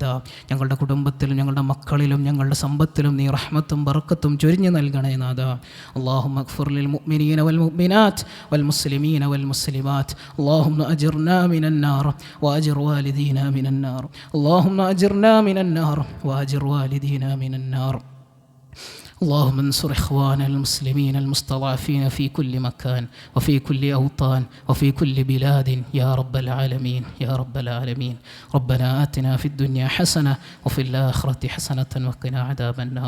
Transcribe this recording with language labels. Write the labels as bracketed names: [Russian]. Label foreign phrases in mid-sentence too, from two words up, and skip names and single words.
[Malayalam] ഞങ്ങളുടെ കുടുംബത്തിലും ഞങ്ങളുടെ മക്കളിലും ഞങ്ങളുടെ സമ്പത്തിലും നീ റഹ്മത്തും ബർക്കത്തും ചൊരിഞ്ഞു നൽകണേ നാഥ. [Arabic] اللهم اغفر للمؤمنين والمؤمنات والمسلمين والمسلمات. اللهم أجرنا من النار وأجر والدينا من النار. اللهم أجرنا من النار وأجر والدينا من النار. اللهم انصر إخواننا المسلمين المستضعفين في كل مكان وفي كل أوطان وفي كل بلاد يا رب العالمين يا رب العالمين. ربنا آتنا في الدنيا حسنة وفي الآخرة حسنة وقنا عذاب النار.